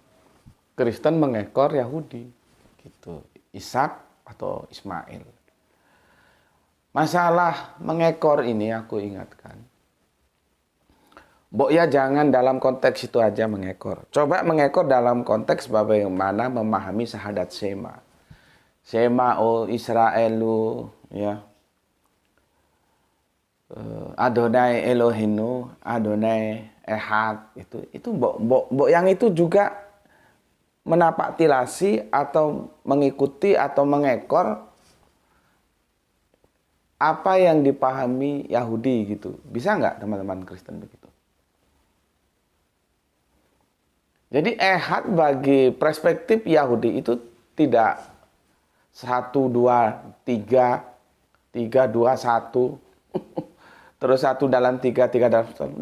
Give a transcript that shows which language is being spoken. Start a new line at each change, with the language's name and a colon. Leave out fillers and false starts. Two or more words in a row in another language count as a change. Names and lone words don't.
Indonesian: Kristen mengekor Yahudi, gitu. Ishak atau Ismail. Masalah mengekor ini aku ingatkan, Mbok ya jangan dalam konteks itu aja mengekor. Coba mengekor dalam konteks bagaimana memahami syahadat Shema.
Hebrew: שמע ישראל, ya. אדני אלהינו, אדני אחד,
Indonesian: itu mbok yang itu juga menapak tilasi atau mengikuti atau mengekor apa yang dipahami Yahudi gitu. Bisa nggak teman-teman Kristen begitu? Jadi Ehad bagi perspektif Yahudi itu tidak 1, 2, 3, 3, 2, 1, terus 1 dalam 3, 3 dalam 1.